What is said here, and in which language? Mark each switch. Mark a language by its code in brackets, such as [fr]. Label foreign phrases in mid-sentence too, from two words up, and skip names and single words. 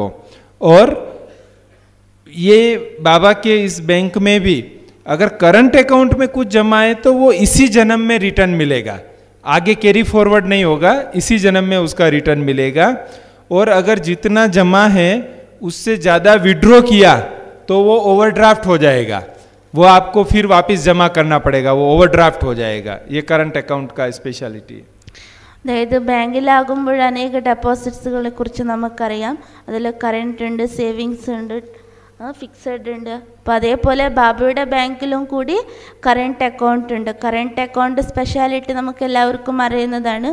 [hi] और ये बाबा के इस बैंक में भी अगर [en] current account [hi] में कुछ जमा है तो वो इसी जन्म में रिटर्न मिलेगा, आगे [en] carry forward [hi] नहीं होगा, इसी जन्म में उसका रिटर्न मिलेगा. और अगर जितना जमा है उससे ज़्यादा विड्रॉ किया तो वो ओवरड्राफ्ट हो जाएगा, वो आपको फिर वापस जमा करना पड़ेगा, वो ओवरड्राफ्ट हो जाएगा. ये [en] current account [hi] का स्पेशलिटी है. [ml] അതായത് ബാങ്കിലാകുമ്പോൾ അനേക ഡെപ്പോസിറ്റ്സുകളെ കുറിച്ച് നമുക്കറിയാം. അതിൽ കറണ്ട് ഉണ്ട്, സേവിങ്സ് ഉണ്ട്, ഫിക്സഡ് ഉണ്ട്. അപ്പോൾ അതേപോലെ ബാബയുടെ ബാങ്കിലും കൂടി [en] current account [ml] ഉണ്ട്. [en] current account speciality [ml] നമുക്ക് എല്ലാവർക്കും അറിയുന്നതാണ്.